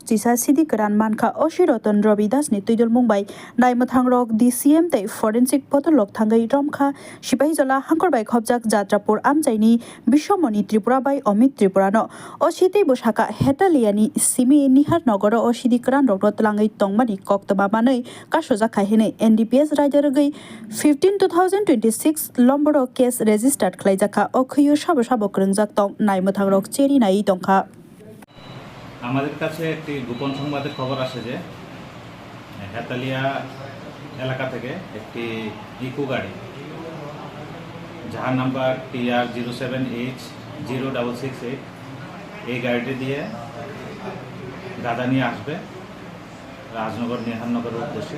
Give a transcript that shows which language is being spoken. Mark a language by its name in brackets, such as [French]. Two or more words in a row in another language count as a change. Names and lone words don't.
[Kok Borok] जिसा सिदी गोरान मानखा अशी रतन रवि दासनि तुइदल मुंबाई नाइमथां रक DCM तै फरेन्सिक पतलक थांगै रमखा सिपाहीजला हांखरबाई खबजाक जात्रापुर आमजाइनि बिश्वमणि त्रिपुरा बाई अमित त्रिपुरानो अशीतै बसाखा हेटालियानि सिमि निहार नगर अशीदि गोरान रक तलाङै तंमानि कक्तमाबानै कासोजाखा हेनै NDPS रायदारगै 15/2026 लम्बर [English] case registered [Kok Borok] खालायजाखा अखैयो साबो साबो करंजाक तং नाइमथां रक चेरी नाई तंखा [Bangla] আমাদের কাছে একটি গোপন সংবাদের খবর আসে যে হেতালিয়া এলাকা থেকে একটি ইকো গাড়ি যার নাম্বার TR 07H0668 এই গাড়িটি দিয়ে গাদা নিয়ে আসবে রাজনগর নিহারনগরের উদ্দেশ্যে।